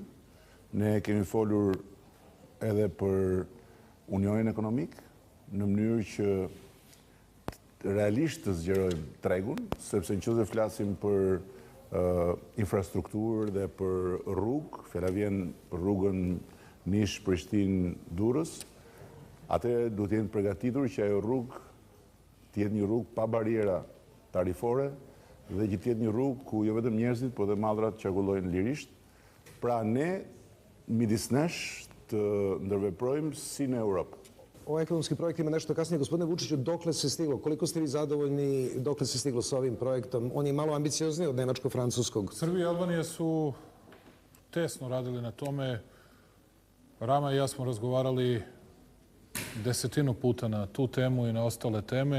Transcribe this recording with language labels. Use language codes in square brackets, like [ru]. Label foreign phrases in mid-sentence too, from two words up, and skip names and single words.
[sq] Ne kemi folur edhe për unionin ekonomik, në mënyrë që realisht të zgjerojmë tregun, sepse nëse flasim për infrastrukturë dhe për rrugë, fjala vjen për rrugën Nish-Prishtinë-Durrës, atëherë duhet të jenë përgatitur që ajo rrugë të jetë një rrugë pa bariera tarifore dhe që të jetë një rrugë ku jo vetëm njerëzit, por edhe mallrat qarkullojnë lirisht. Pra ne midis nesh të ndërveprojmë si në Europë. [sr] o ekonomskim projektima nešto kasnije. Gospodine Vučiću, dokle se stiglo? Koliko ste vi zadovoljni? Dokle se stiglo sa ovim projektom? On je malo ambiciozniji od nemačko-francuskog. Srbija i Albanija su tesno radili na tome. Rama i ja smo razgovarali 10 puta na tu temu i na ostale teme.